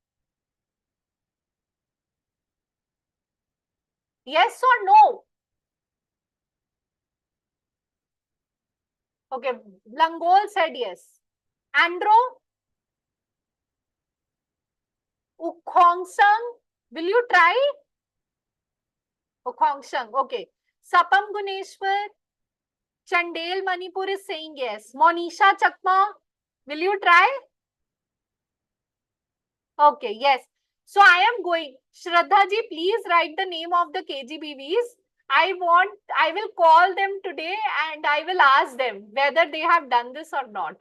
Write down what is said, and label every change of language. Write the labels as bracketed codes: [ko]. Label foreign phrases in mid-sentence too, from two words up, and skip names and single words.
[en] Yes or no? Okay, Langol said yes. Andro? Ukhongsang? Will you try? Ukhongsang, okay. Sapam Guneshwar? Chandel Manipur is saying yes. Monisha Chakma? Will you try? Okay, yes. So I am going. Shraddha ji, please write the name of the KGBVs. I will call them today and I will ask them whether they have done this or not.